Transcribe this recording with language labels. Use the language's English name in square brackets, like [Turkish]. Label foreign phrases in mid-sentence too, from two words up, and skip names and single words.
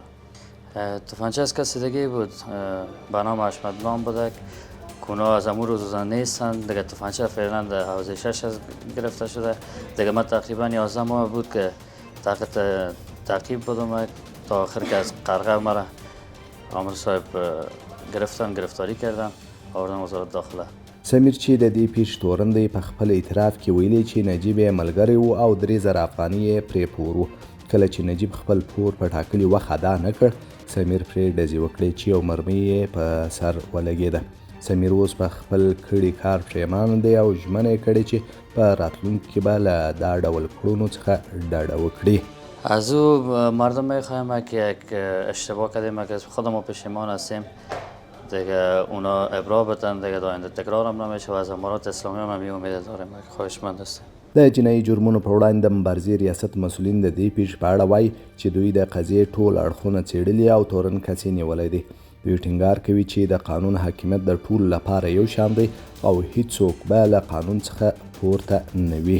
[Persian] تفنگچه از کسی دیگه بود به نام احمد نام بوده که اونا از امور روزانه نیستن دیگه. تفنگچه فعلا در حوزه 6 گرفته شده دیگه. من تقریبا 11 ماه بود که تحت تعقیب بودم تا آخر که از قرغه مرا عامر صاحب گرفتاری کردن آوردن وزارت داخله. [Pashto] سمیر چې د دې پیښې تورن دی په خپل اعتراف کې ویلي چې نجیب یې ملګری و او 3000 افغانۍ یې پرې پور و. کله چې نجیب خپل پور په ټاکلي وخت ادا نه کړ، سمیر پرې ډزې وکړې چې یو مرمۍ یې په سر ولګېده. سمیر اوس په خپل کړي کار پښیمانه دی او ژمنه یې کړې چې په راتلونکي کې به له دا ډول کړنو څخه ډډه وکړي. [Persian] از او مردم میخوایم که یک اشتباه کردیم که خودمو پشیمان هستیم دیگه، اونا ابرا بدن دیگه، دا آینده تکرار هم نمیشه و از امارات اسلامی هم همین امید داریم. خواهشمند هستیم. [Pashto] د جنایي جرمونو پر وړاندې د مبارزې ریاست مسؤلین د دې پیښې په اړه وایي چې دوی د قضیې ټول اړخونه څېړلي او تورن کس یې نیولی دی. دوی ټینګار کوي چې د قانون حاکمیت د ټولو لپاره یو شان دی او هیڅوک به له قانون څخه پورته نه وي.